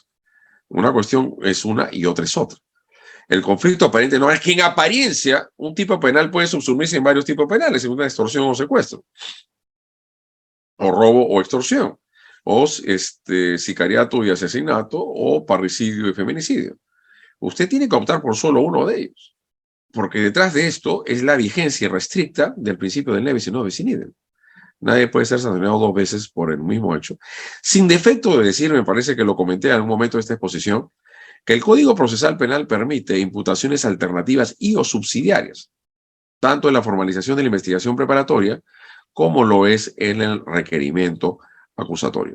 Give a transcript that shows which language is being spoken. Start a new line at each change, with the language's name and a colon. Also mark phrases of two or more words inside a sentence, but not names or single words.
Spanish: Una cuestión es una y otra es otra. El conflicto aparente de normas es que en apariencia un tipo penal puede subsumirse en varios tipos penales, en una extorsión o secuestro, o robo o extorsión, o sicariato y asesinato, o parricidio y feminicidio. Usted tiene que optar por solo uno de ellos, porque detrás de esto es la vigencia restricta del principio del
Latin: ne bis in idem bis in idem.
Spanish: Nadie puede ser sancionado dos veces por el mismo hecho. Sin defecto de decir, me parece que lo comenté en algún momento de esta exposición, que el Código Procesal Penal permite imputaciones alternativas y o subsidiarias, tanto en la formalización de la investigación preparatoria como lo es en el requerimiento acusatorio.